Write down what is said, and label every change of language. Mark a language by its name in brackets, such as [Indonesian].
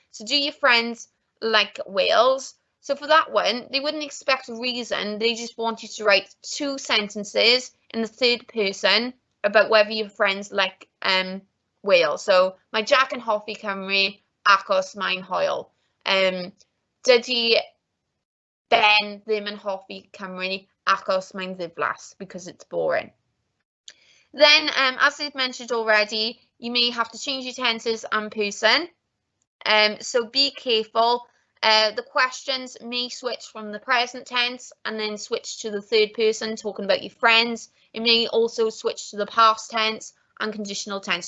[English] So do your friends like Wales? So for that one, they wouldn't expect a reason. They just want you to write 2 sentences in the third person about whether your friends like Wales. [Welsh] So mae Jack yn hoffi Cymru achos mae'n hwyl. Dydy Ben ddim yn hoffi Cymru achos mae'n ddiflas, [English] because it's boring. Then, as I've mentioned already, you may have to change your tenses and person. So be careful. The questions may switch from the present tense and then switch to the third person, talking about your friends. It may also switch to the past tense and conditional tense.